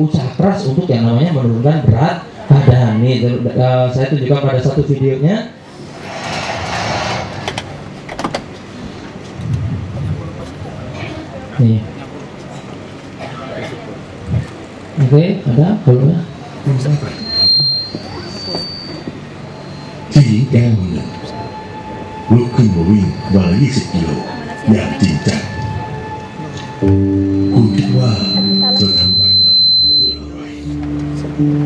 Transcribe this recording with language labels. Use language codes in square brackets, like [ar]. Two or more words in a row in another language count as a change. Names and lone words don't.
[id] Usaha keras untuk yang namanya menurunkan berat badan. Nih saya tunjukkan pada satu videonya. Nih. Oke, ada belum ya? [th] ที่หญิงแก่คนหนึ่งลุกขึ้นมาวิ่งวันละ20 กิโลอย่างจริงจัง คุณคิดว่าเธอทำแบบนั้นเพื่ออะไร